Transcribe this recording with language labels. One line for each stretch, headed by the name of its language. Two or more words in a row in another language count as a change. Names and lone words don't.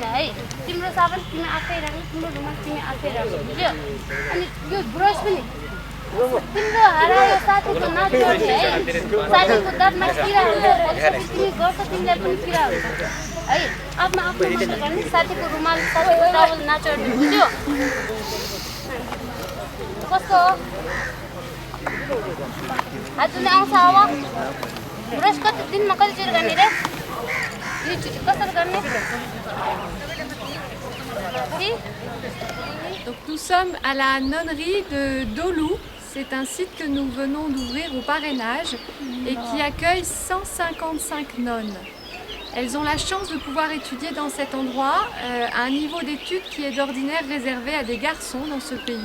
Nepali: है तिम्रो साबुन तिमी आफै राख्नु तिम्रो रुमाल तिमी आफै राख्नु बुझ्यो अनि यो ब्रस पनि तिम्रो हरायो साथीको नचोड्ने है साथीको दाँतमा किरा हुन्छ तिमी गर्छ तिमीलाई पनि किरा हुन्छ है आफ्नो मात्र गर्ने साथीको रुमाल साथीको टावल नचोड्ने बुझ्यो कस्तो हात धुने आउँछ अब ब्रस कति दिनमा कतिचोटि गर्ने रे कसरी गर्ने
French: Donc nous sommes à la nonnerie de Dolu. C'est un site que nous venons d'ouvrir au parrainage et qui accueille 155 nonnes. Elles ont la chance de pouvoir étudier dans cet endroit à un niveau d'études qui est d'ordinaire réservé à des garçons dans ce pays.